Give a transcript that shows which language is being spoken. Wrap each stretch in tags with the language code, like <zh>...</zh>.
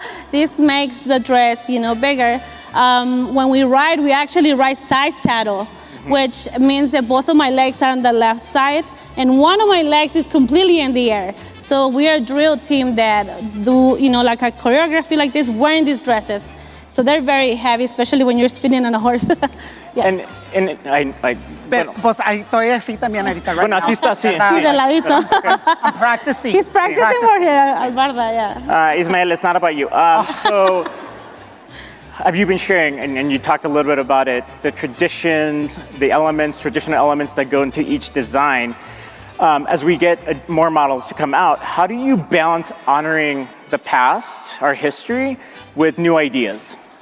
<en>This makes the dress, you know, bigger. When we ride, we actually ride side saddle, which means that both of my legs are on the left side, and one of my legs is completely in the air. So we are a drill team that do, you know, like a choreography like this, wearing these dresses. So they're very heavy, especially when you're spinning on a horse. Yes.</en> <es>Pero, pues ahí estoy así también ahorita. Bueno, así está, sí. Sí, de ladito.</es> <en>I'm practicing. He's practicing for here, Albarda, yeah. Ismael, it's not about you. So, have you been sharing, and you talked a little bit about it, the traditions, the elements, traditional elements that go into each design. As we get more models to come out, how do you balance honoring the past, our history, with new ideas?</en>